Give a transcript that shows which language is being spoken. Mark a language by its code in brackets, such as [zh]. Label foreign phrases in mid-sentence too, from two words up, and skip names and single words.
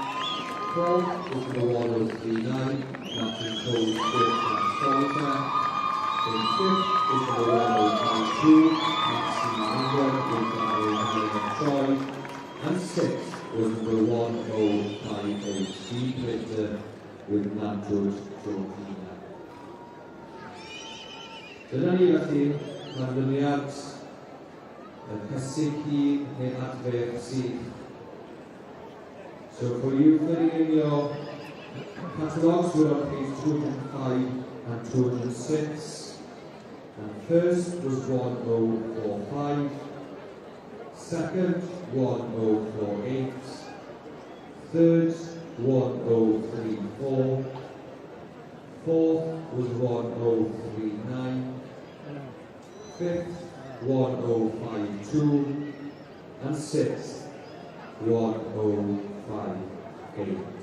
[en] Fourth is number 1039, Martin Cole, Solitaire. And fifth is number 1052, Maxine England, Troy. And sixth was number 1058, Steve Richter with Nantwood, Georgina. [cy] Dyna ni felly canlyniad y cysylltu neu adfer sydd. [en] So for you filling in your catalogues, we're on page 205 and 206. And first was 1045, second 1048, third 1034, fourth was 1039, fifth 1052, and sixth 1058.